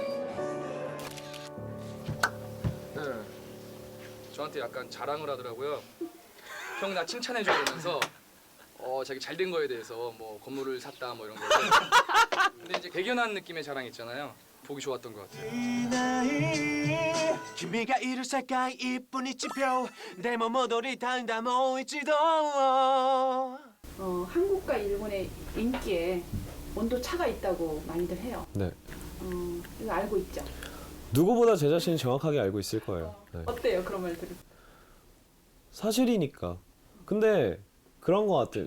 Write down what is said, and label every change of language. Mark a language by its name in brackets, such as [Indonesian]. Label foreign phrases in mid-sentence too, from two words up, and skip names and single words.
[Korean] 네, 저한테 약간 자랑을 하더라고요. 형 나 칭찬해줘 그러면서 자기 잘 된 거에 대해서 뭐 건물을 샀다 뭐 이런 거. 근데 이제 대견한 느낌의 자랑 있잖아요. 보기 좋았던 것 같아요. [Japanese] 君がいる世界1分1秒でも戻りたいんだもう一度 [Korean] 한국과 일본의 인기에 온도 차가 있다고 많이들 해요. 네. 이거 알고 있죠? 누구보다 제 자신을 정확하게 알고 있을 거예요. 네. 어때요? 그런 말 들으면? 사실이니까. 근데 그런 것 같아요.